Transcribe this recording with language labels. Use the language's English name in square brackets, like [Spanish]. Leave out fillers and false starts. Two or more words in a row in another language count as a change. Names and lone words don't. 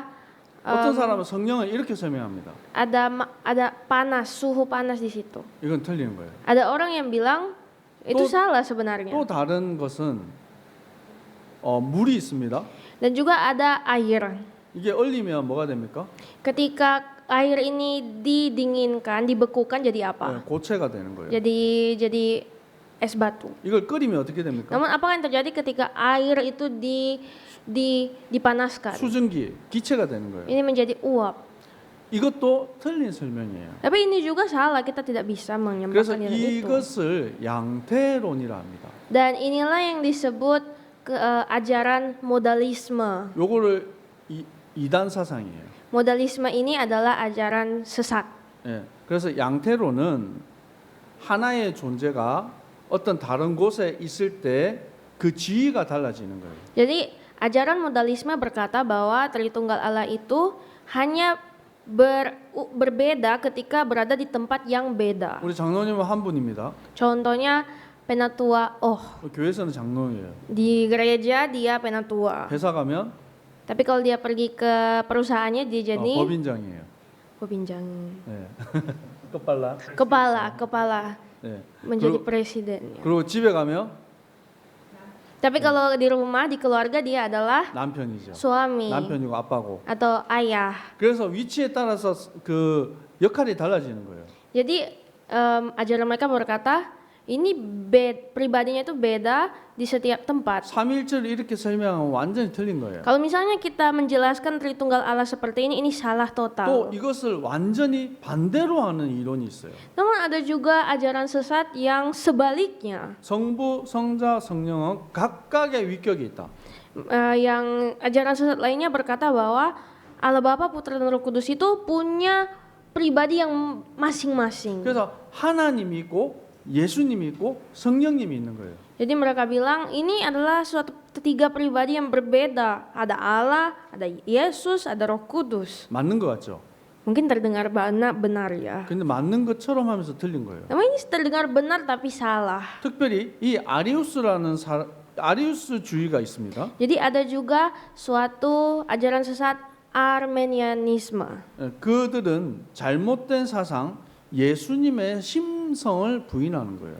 [Korean] 어떤 사람은 성령을 이렇게 설명합니다. [Indonesian] ada panas, suhu panas di situ. [Korean] 이건 틀리는 거예요. [Indonesian] Ada orang yang bilang itu [Korean] 또- [Indonesian] salah sebenarnya. [Korean] 또 다른 것은 물이 있습니다. [Indonesian] Dan juga ada air. [Korean] 이게 얼리면 뭐가 됩니까? [Indonesian] Ketika air ini didinginkan, dibekukan jadi apa? [Korean] 고체가 되는 거예요. [Indonesian] Jadi es batu. [Korean] 이걸 끓이면 어떻게 됩니까? [Indonesian] Namun apa yang terjadi ketika air itu dipanaskan? [Korean] 수증기, 기체가 되는 거예요. [Indonesian] Ini menjadi uap. [Korean] 이것도 틀린 설명이에요. [Indonesian] Tapi ini juga salah, kita tidak bisa [Korean] 그래서 [Indonesian] menyamakan itu. [Korean] 이것을 양태론이라 합니다. [Indonesian] Dan inilah yang disebut ajaran modalisme. [Korean] 요거를 이단 사상이에요. [Indonesian] Modalisme ini adalah ajaran sesat. [Korean] 예. 그래서 양태론은 하나의 존재가 어떤 다른 곳에 있을 때 그 지위가 달라지는 거예요. [Indonesian] Jadi ajaran modalisme berkata bahwa Tritunggal Allah itu hanya berbeda ketika berada di tempat yang beda. [Korean] 우리 장로님은 한 분입니다. [Indonesian] Contohnya penatua, [Korean] 교회에서는 장로예요. [Indonesian] di gereja dia penatua. [Korean] 회사 가면 [Indonesian] Tapi kalau dia pergi ke perusahaannya dia jadi [Korean] 법인장이에요. [Indonesian] pembinjang. [Korean] 네. 끝발라. [Indonesian] Kepala [Korean] 네. [Indonesian] menjadi presiden. [Korean] 그리고 집에 가면 [Indonesian] Tapi kalau di rumah, di keluarga dia adalah [Korean] 남편이죠. [Indonesian] suami [Korean] 남편이고 아빠고. [Indonesian] atau ayah. [Korean] 그래서 위치에 따라서 그 역할이 달라지는 거예요. [Indonesian] Jadi ajaran mereka berkata ini pribadinya itu beda di setiap tempat. [Korean] 삼일절을 이렇게 설명하면 완전히 틀린 거예요. [Indonesian] Kalau misalnya kita menjelaskan Tritunggal Allah seperti ini salah [Korean] 또 [Indonesian] total. [Korean] 이것을 완전히 반대로 하는 이론이 있어요. [Indonesian] Namun ada juga ajaran sesat yang sebaliknya. [Korean] 성부, 성자, 성령은 각각의 위격이 있다. [Indonesian] Yang ajaran sesat lainnya berkata bahwa Allah Bapa, Putra dan Roh Kudus itu punya pribadi yang masing-masing. [Korean] 그래서 하나님이 있고 예수님이 있고 성령님이 있는 거예요. [Indonesian] Jadi mereka bilang ini adalah suatu tiga pribadi yang berbeda. Ada Allah, ada Yesus, ada Roh Kudus. [Korean] 맞는 것 같죠? [Indonesian] Mungkin terdengar benar ya. [Korean] 근데 맞는 것처럼 하면서 틀린 거예요. [Indonesian] Namun ini terdengar benar tapi salah. [Korean] 특별히 이 아리우스주의가 있습니다. [Indonesian] Jadi ada juga suatu ajaran sesat Armenianisme. [Korean] 그들은 잘못된 사상, 예수님의 심성을 부인하는 거예요.